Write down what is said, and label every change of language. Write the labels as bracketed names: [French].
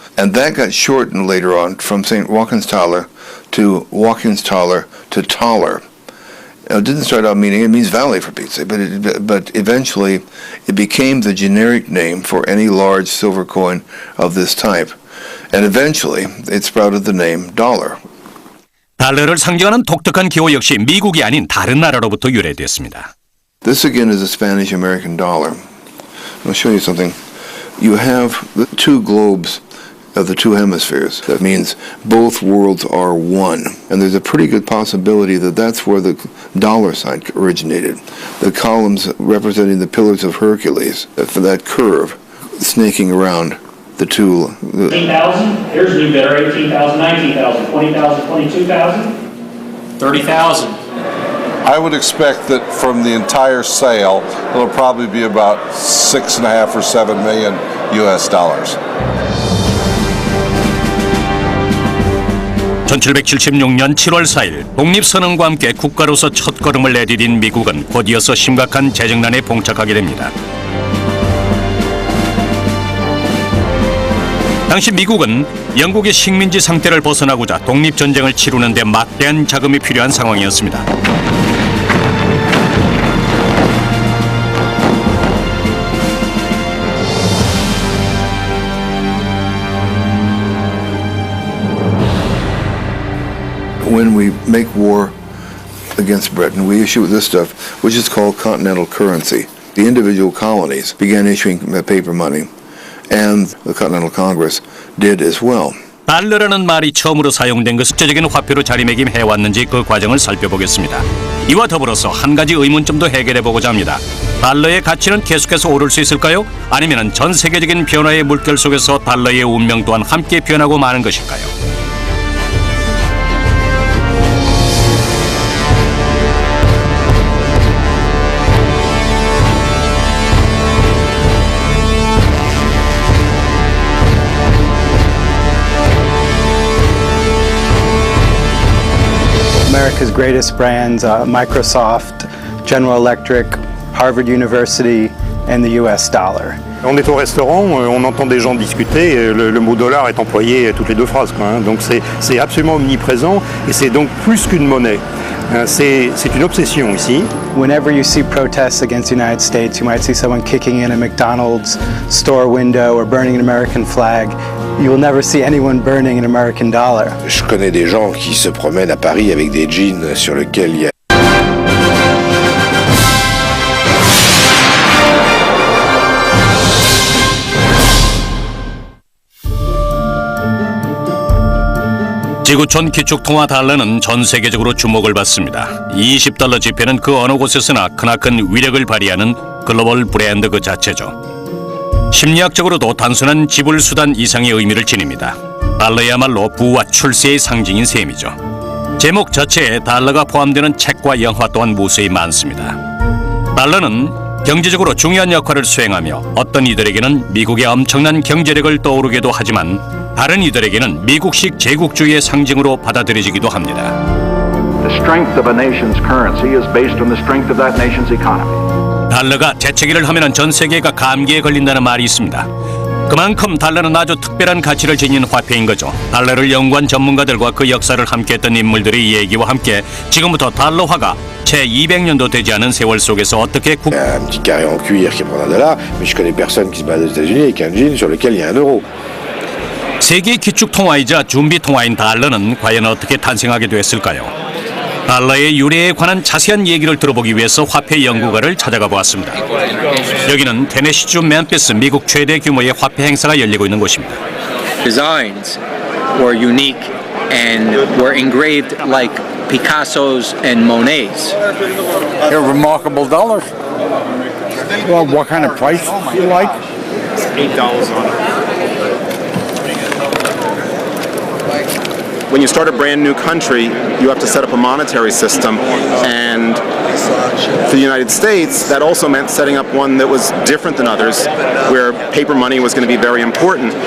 [English] And that got shortened later on from St. Joachimsthaler to Joachimsthaler to Thaler. It didn't start out meaning, it means valley for Pete's sake, but eventually it became the generic name for any large silver coin of this type. And eventually it sprouted the name dollar. [Korean] 달러를 상징하는 독특한 기호 역시 미국이 아닌 다른 나라로부터 유래됐습니다. [English] This again is a Spanish-American dollar. I'll show you something. You have the two globes of the two hemispheres. That means both worlds are one. And there's a pretty good possibility that that's where the dollar sign originated. The columns representing the pillars of Hercules, for that curve snaking around the two. 18,000, here's new bidder, 18,000, 19,000, 20,000, 22,000. 30,000. I would expect that from the entire sale, it'll probably be about 6.5 or 7 million US dollars. [Korean] 1776년 7월 4일 독립선언과 함께 국가로서 첫걸음을 내디딘 미국은 곧이어서 심각한 재정난에 봉착하게 됩니다. 당시 미국은 영국의 식민지 상태를 벗어나고자 독립전쟁을 치르는 데 막대한 자금이 필요한 상황이었습니다. [English] when we make war against Britain, we issue this stuff, which is called continental currency. The individual colonies began issuing paper money, and the Continental Congress did as well. [Korean] 달러라는 말이 처음으로 사용된 그 숫자적인 화폐로 자리매김해왔는지 그 과정을 살펴보겠습니다. 이와 더불어서 한 가지 의문점도 해결해보고자 합니다. 달러의 가치는 계속해서 오를 수 있을까요? 아니면 전 세계적인 변화의 물결 속에서 달러의 운명 또한 함께 변하고 마는 것일까요? [English] America's greatest brands, Microsoft, General Electric, Harvard University, and the US dollar. [French] On est au restaurant, on entend des gens discuter, le mot dollar est employé toutes les deux phrases, quoi, hein. Donc c'est absolument omniprésent et c'est donc plus qu'une monnaie. C'est une obsession ici. [English] Whenever you see protests against the United States, you might see someone kicking in a McDonald's store window or burning an American flag. You will never see anyone burning an American dollar. [French] Je connais des gens qui se promènent à Paris avec des jeans sur lesquels il y a [Korean] 지구촌 기축통화 달러는 전 세계적으로 주목을 받습니다. 20달러 지폐는 그 어느 곳에서나 크나큰 위력을 발휘하는 글로벌 브랜드 그 자체죠. 심리학적으로도 단순한 지불 수단 이상의 의미를 지닙니다. 달러야말로 부와 출세의 상징인 셈이죠. 제목 자체에 달러가 포함되는 책과 영화 또한 무수히 많습니다. 달러는 경제적으로 중요한 역할을 수행하며 어떤 이들에게는 미국의 엄청난 경제력을 떠오르기도 하지만 다른 이들에게는 미국식 제국주의의 상징으로 받아들여지기도 합니다. [English] The strength of a nation's currency is based on the strength of that nation's economy. [Korean] 달러가 재채기를 하면 전 세계가 감기에 걸린다는 말이 있습니다. 그만큼 달러는 아주 특별한 가치를 지닌 화폐인 거죠. 달러를 연구한 전문가들과 그 역사를 함께했던 인물들의 얘기와 함께 지금부터 달러화가 채 200년도 되지 않은 세월 속에서 어떻게 [French] un petit carré en cuir qui prend un dollar, mais je connais personne qui se balade aux États-Unis avec un jean sur lequel il y a un euro. [Korean] 세계 기축 통화이자 준비 통화인 달러는 과연 어떻게 탄생하게 됐을까요? 달러의 유래에 관한 자세한 얘기를 들어보기 위해서 화폐 연구가를 찾아가 보았습니다. 여기는 테네시주 멤피스 미국 최대 규모의 화폐 행사가 열리고 있는 곳입니다. [English] Designs were unique and were engraved like Picasso's and Monet's. They're remarkable dollars. Well, what kind of price do you like? It's $8 on it. When you start a brand new country, you have to set up a monetary system, and for the United States, that also meant setting up one that was different than others, where paper money was going to be very important.